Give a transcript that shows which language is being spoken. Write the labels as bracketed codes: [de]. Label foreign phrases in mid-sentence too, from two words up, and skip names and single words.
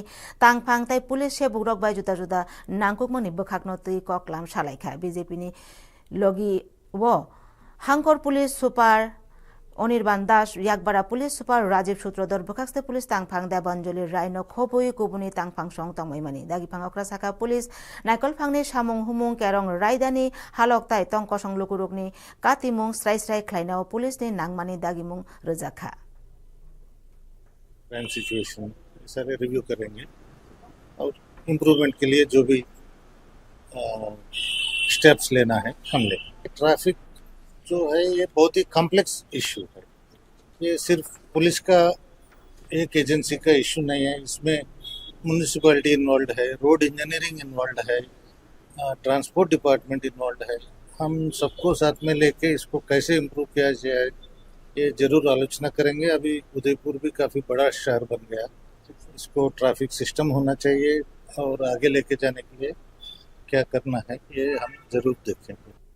[trp] tangphang tai police se bugrok bai juda juda nangkukmoni bukhakno ti koklam salaikha BJP ni logi wo hangkor [en] police super [trp] Anirban Das, Yakbara [en] Police Super [trp] Rajiv Sutrodor Bukakste Police Tangphang Debanjoli Raino Khobui Kubuni Tangphang Song Tangmaimani Dagi Phangokra Saka Police Naikol Phangni Samung Humung Kerong Raidani Halok Tai Tongkosong Lukurukni Katimung Strai Strai Klainao Police ni Nangmani Dagimung Ruzakha [en] crime situation [hi] सारे रिव्यू करेंगे और इम्प्रूवमेंट के लिए जो भी स्टेप्स लेना है हम लेंगे ट्रैफिक जो है ये बहुत ही [en] complex issue [hi] है ये सिर्फ पुलिस का एक एजेंसी का इशू नहीं है इसमें म्यूनिसिपैलिटी इन्वॉल्व है [en] road engineering involve [hi] है [en] transport department involve [hi] है हम सबको साथ में लेके इसको कैसे इम्प्रूव किया जाए ये जरूर आलोचना करेंगे अभी उदयपुर भी काफ़ी बड़ा शहर बन गया इसको [en] traffic system [hi] होना चाहिए और आगे लेके जाने के लिए क्या करना है ये हम जरूर देखेंगे